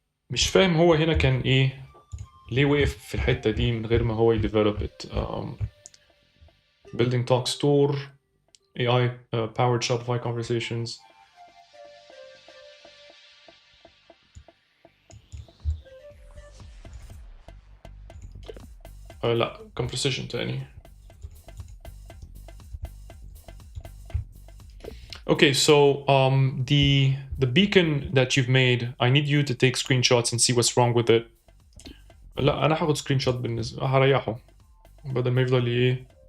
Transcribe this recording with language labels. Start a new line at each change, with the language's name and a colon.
Arabic: مش فاهم هو هنا كان ايه، ليه وقف في الحتة دي من غير ما هو يديفلوب it.
English: building Talkstore AI powered Shopify conversations.
Arabic: لا composition تاني.
English: Okay, so the beacon that you've made, I need you to take screenshots and see what's wrong with it.
Arabic: لا انا هاخد سكرين شوت بالنسبه هريحه بدل ما يفضل ايه.